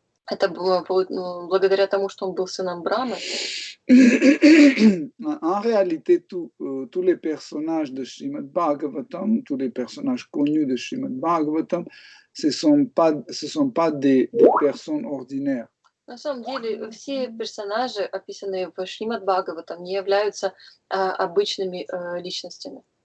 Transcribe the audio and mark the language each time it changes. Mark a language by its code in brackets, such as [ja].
[ru] Это было благодаря тому, что он был сыном Брамы. [fr] En réalité, tous les personnages de Srimad Bhagavatam, tous les personnages connus de Srimad Bhagavatam, ce sont pas des personnes ordinaires. [ru] На самом деле, все персонажи, описанные в Шримад Бхагаватам, не являются обычными личностями.